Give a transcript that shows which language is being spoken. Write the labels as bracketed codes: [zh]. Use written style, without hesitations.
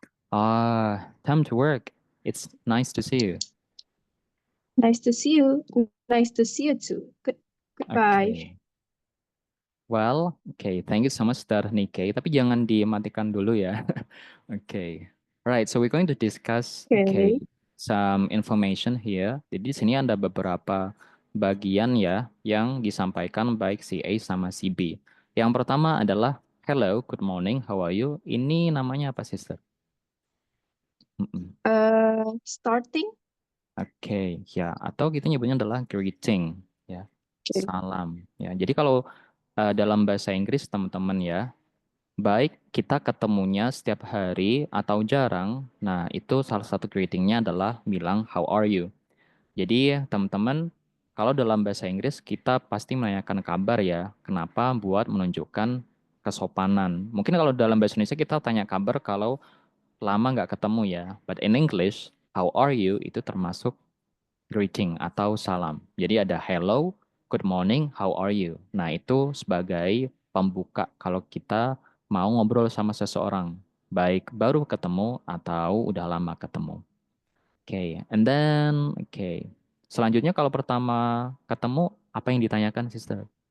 [en] Time to work. It's nice to see you. Nice to see you. Nice to see you too. Goodbye. Okay. Well, okay. Thank you so much, Star Nikkei. [id] Tapi jangan dimatikan dulu ya. Okay. Right. [en] So we're going to discuss, okay, Okay. some information here. [id] Jadi di sini ada beberapa bagian ya yang disampaikan baik si A sama si B. Yang pertama adalah [en] hello, good morning, how are you? [id] Ini namanya apa, sister? Mm-mm. [en] Starting. [id] Oke, ya. Atau kita nyebutnya adalah greeting, ya. [en] Okay. [id] Salam, ya. Jadi kalau dalam bahasa Inggris, teman-teman ya, baik kita ketemunya setiap hari atau jarang, nah itu salah satu greetingnya adalah bilang [en] how are you. [id] Jadi teman-teman, kalau dalam bahasa Inggris kita pasti menanyakan kabar ya. Kenapa? Buat menunjukkan kesopanan. Mungkin kalau dalam bahasa Indonesia kita tanya kabar kalau lama nggak ketemu ya. [en] But in English, how are you [id] itu termasuk greeting atau salam. Jadi ada [en] hello, good morning, how are you. [id] Nah itu sebagai pembuka kalau kita mau ngobrol sama seseorang. Baik baru ketemu atau udah lama ketemu. Oke, [en] and then [id] oke. Selanjutnya kalau pertama ketemu apa yang ditanyakan, sister?